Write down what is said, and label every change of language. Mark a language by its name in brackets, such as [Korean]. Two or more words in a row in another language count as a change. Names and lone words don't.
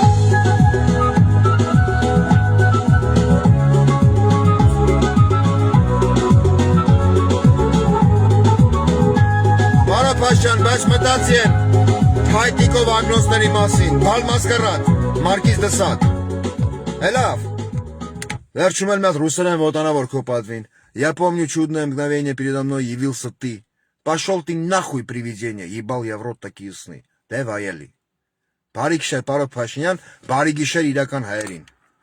[Armenian] Պարոն Փաշյան, բայց մտածի են Հայտիկով ագնոսների մասին, Բալ Մասկարատ, Մարկիզ դե Սադ։ Հելավ։ Վերջում էլ մեծ ռուսերեն ոտանավոր քո պատվին։ [Russian] Я помню чудное мгновение передо мной явился ты. Пошел ты нахуй, привидение, ебал я в рот такие сны. [Armenian] Դե վայելի։ Բարի գիշեր, Պարոն Փաշինյան, բարի գիշեր իրական հայերին։